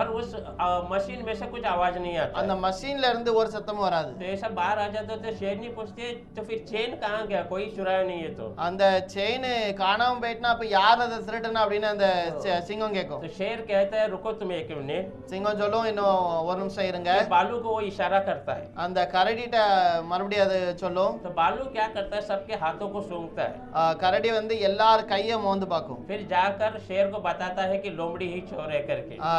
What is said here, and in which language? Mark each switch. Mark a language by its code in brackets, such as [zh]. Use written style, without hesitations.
[hi] पर उस मशीन में से कुछ आवाज नहीं आता [ta] அந்த [hi] है। [ta] மஷின்ல இருந்து ஒரு சத்தமும் வராது. [hi] तो ये सब बाहर आ जाते तो शेरनी पूछते तो फिर चेन कहाँ गया, कोई चुराया नहीं है। तो [ta] அந்த செயின் காணாம போயிட்டுனா அப்ப யார் அதை திருடுனா அப்படின்னு அந்த சிங்கம் கேட்கும். [hi] तो शेर कहता है रुको तुम एक मिनट। [ta] சிங்கம் சொல்லும் இன்னும் ஒரு நிமிஷம் இருங்க. [hi] फिर बालू को वो इशारा करता है। [ta] அந்த கரடிட்ட மறுபடியும் அது சொல்லும். [hi] तो बालू क्या करता है, सबके हाथों को सूंघता है, [ta] கரடி வந்து எல்லார் கையை மோந்து பார்க்கும். [hi] फिर जाकर शेर को बताता है कि लोमड़ी ही चोर है करके।